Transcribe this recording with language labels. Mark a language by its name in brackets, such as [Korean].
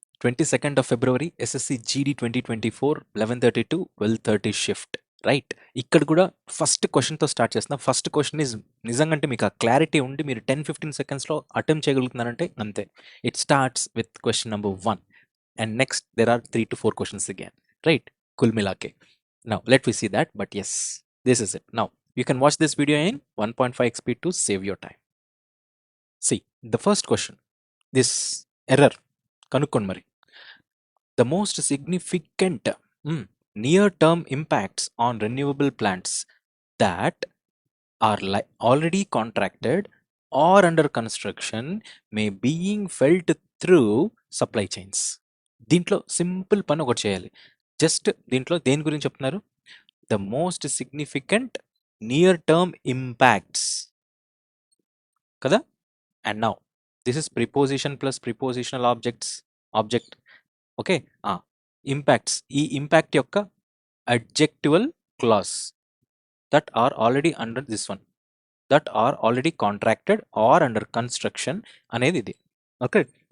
[English] 22nd of February SSC GD 2024 11:30 to 12:30 shift. Right. [Telugu] ఇక్కడ కూడా first క్వెషన్‌తో start చేస్తున్నా. First question is నిజంగంటే మీకు ఆ క్లారిటీ ఉండి మీరు 10-15 సెకండ్స్‌లో అటెంప్ట్ చేయగలుగుతున్నారంటే అంతే. [English] It starts with question number 1 and next there are 3-4 questions again. Right. [Hindi] కుల్ మిలాకే. [English] Now let we see that, but yes, this is it. Now you can watch this video in 1.5x speed to save your time. See, the first question, this error [Telugu] కనుక్కోండి మరి. [English] The most significant near-term impacts on renewable plants that are already contracted or under construction may being felt through supply chains. [Telugu] దీంట్లో simple పని ఒకటి చేయాలి. Just దీంట్లో దేని గురించి చెప్తున్నారు? [English] The most significant near term impacts కదా. And now this is preposition plus prepositional object. Okay. Impacts, ఈ impact యొక్క adjectival clause that are already under this one, that are already contracted are under construction [Telugu] అనేది ఇది. [English] Okay.